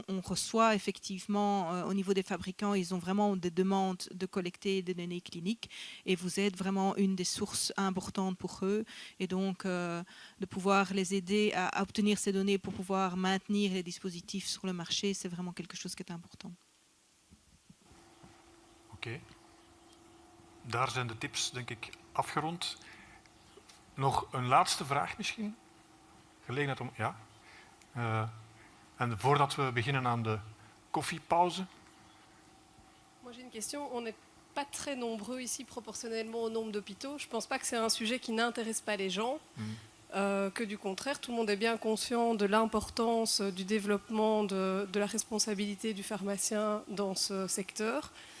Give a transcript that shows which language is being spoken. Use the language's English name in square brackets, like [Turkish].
[French] On reçoit effectivement au niveau des fabricants, ils ont vraiment des demandes de collecter des données cliniques et vous êtes vraiment une des sources importantes pour eux. Et donc de pouvoir les aider à obtenir ces données pour pouvoir maintenir les dispositifs sur le marché, c'est vraiment quelque chose qui est important. [Dutch] Oké. Daar zijn de tips, denk ik, afgerond. Nog een laatste vraag misschien? Gelegenheid om... Ja. En voordat we beginnen aan de koffiepauze. [French] Moi j'ai une question. On n'est pas très nombreux ici proportionnellement au nombre d'hôpitaux. Je ne pense pas que c'est un sujet qui n'intéresse pas les gens. Que du contraire, tout le monde est bien conscient de l'importance du développement de la responsabilité du pharmacien dans ce secteur.